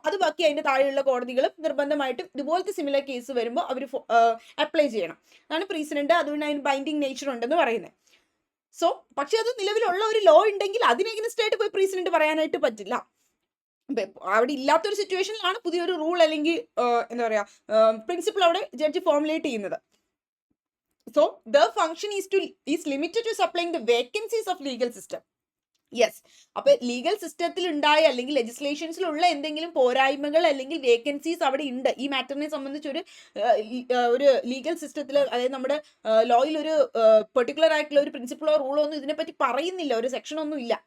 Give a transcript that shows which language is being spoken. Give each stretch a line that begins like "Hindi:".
Malayalam: അത് ബാക്കി അതിന്റെ താഴെയുള്ള കോടതികളും നിർബന്ധമായിട്ടും ഇതുപോലത്തെ സിമിലർ കേസ് വരുമ്പോൾ അവർ അപ്ലൈ ചെയ്യണം. അതാണ് പ്രീസിഡന്റ്. അതുകൊണ്ട് അതിന് ബൈൻഡിങ് നേച്ചർ ഉണ്ടെന്ന് പറയുന്നത്. സോ പക്ഷെ അത് നിലവിലുള്ള ഒരു ലോ ഉണ്ടെങ്കിൽ അതിന് എഗൈൻസ്റ്റ് ആയിട്ട് പോയി പ്രസിഡന്റ് പറയാനായിട്ട് പറ്റില്ല. അവിടെ ഇല്ലാത്തൊരു സിറ്റുവേഷനിലാണ് പുതിയൊരു റൂൾ അല്ലെങ്കിൽ എന്താ പറയാ പ്രിൻസിപ്പിൾ അവിടെ ജഡ്ജ് ഫോർമുലേറ്റ് ചെയ്യുന്നത്.
English: So the function is limited to supplying the vacancies of legal system.
Malayalam: Yes, അപ്പൊ ലീഗൽ സിസ്റ്റത്തിൽ ഉണ്ടായ അല്ലെങ്കിൽ ലെജിസ്ലേഷൻസിലുള്ള എന്തെങ്കിലും പോരായ്മകൾ അല്ലെങ്കിൽ വേക്കൻസീസ് അവിടെ ഉണ്ട്. ഈ മാറ്ററിനെ സംബന്ധിച്ച് ഒരു ലീഗൽ സിസ്റ്റത്തിൽ, അതായത് നമ്മുടെ ലോയിൽ ഒരു പെർട്ടിക്കുലർ ആയിട്ടുള്ള ഒരു പ്രിൻസിപ്പിളോ റൂളോ ഒന്നും ഇതിനെപ്പറ്റി പറയുന്നില്ല, ഒരു സെക്ഷൻ ഒന്നും ഇല്ല.